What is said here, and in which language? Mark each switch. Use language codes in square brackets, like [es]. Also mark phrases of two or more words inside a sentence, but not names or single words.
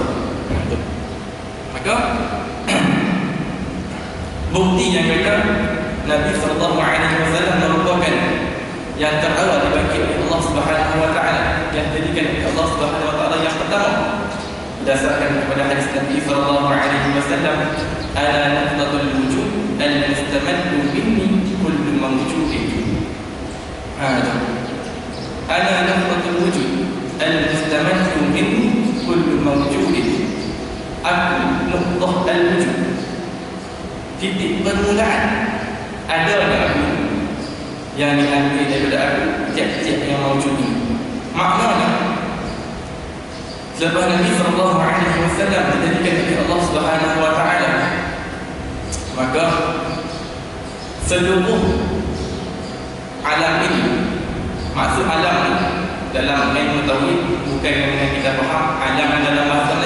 [ms] Maka bukti yang kata Nabi [ar] صلى الله عليه وسلم [ms] merupakan yang terawal dibangkit oleh Allah [ar] سبحانه وتعالى, [ms] yang dijadikan oleh Allah [ar] سبحانه وتعالى [ms] yang pertama berdasarkan kepada hadis Nabi [ar] صلى الله عليه وسلم, أنا نقطة الوجود المستمد مني كل موجود. أنا نقطة الوجود المستمد مني كل موجود. [ms] Aku [ar] نقطة الوجود, [ms] titik permulaan adanya aku, yang diambil daripada aku tiap-tiap yang mawjud ini. Maknanya selepas Nabi [ar] صلى الله عليه وسلم [ms] dijadikan oleh Allah [ar] سبحانه وتعالى, [ms] maka seluruh alam ini, maksud alam ini dalam ilmu tauhid bukan yang kita faham alam dalam bahasa lain.